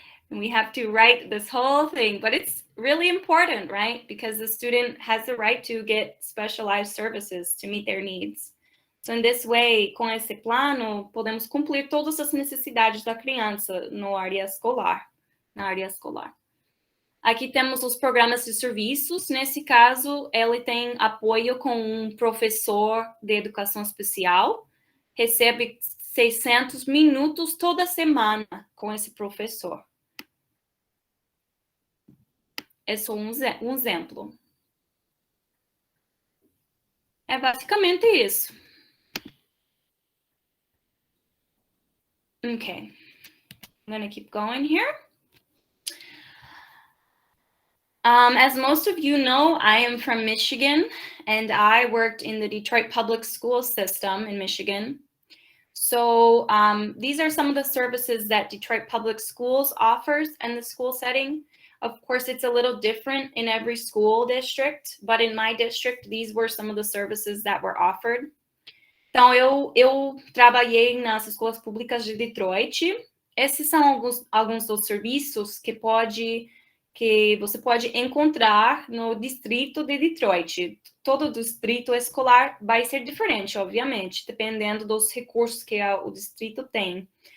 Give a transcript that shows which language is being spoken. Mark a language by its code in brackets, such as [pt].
[en] We have to write this whole thing, but it's really important, right? Because the student has the right to get specialized services to meet their needs. So in this way, [pt] com esse plano, podemos cumprir todas as necessidades da criança na área escolar. Aqui temos os programas de serviços. Nesse caso, ele tem apoio com um professor de educação especial. Recebe 600 minutos toda semana com esse professor. É só um exemplo. É basicamente isso. [en] Okay. I'm going to keep going here. As most of you know, I am from Michigan, and I worked in the Detroit public school system in Michigan. So these are some of the services that Detroit Public Schools offers in the school setting. Of course, it's a little different in every school district, but in my district, these were some of the services that were offered. [pt] Então, eu trabalhei nas escolas públicas de Detroit. Esses são alguns dos serviços que você pode encontrar no distrito de Detroit. Todo distrito escolar vai ser diferente, obviamente, dependendo dos recursos que o distrito tem.